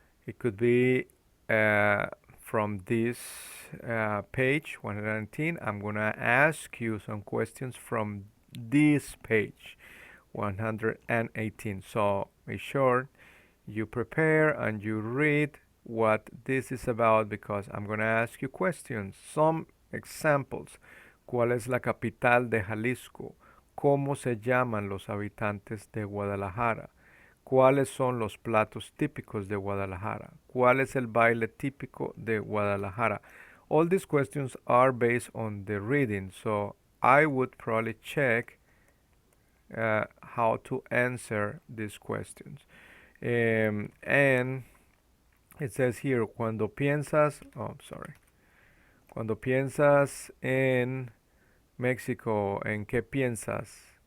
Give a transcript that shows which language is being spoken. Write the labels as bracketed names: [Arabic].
[English] It could be from this page 119. I'm going to ask you some questions from this page 118. So make sure you prepare and you read what this is about, because I'm going to ask you questions. Some examples. [Spanish] ¿Cuál es la capital de Jalisco? ¿Cómo se llaman los habitantes de Guadalajara? ¿Cuáles son los platos típicos de Guadalajara? ¿Cuál es el baile típico de Guadalajara? [English] All these questions are based on the reading, so I would probably check how to answer these questions. And it says here, [Spanish] cuando piensas, cuando piensas en México, ¿en qué piensas?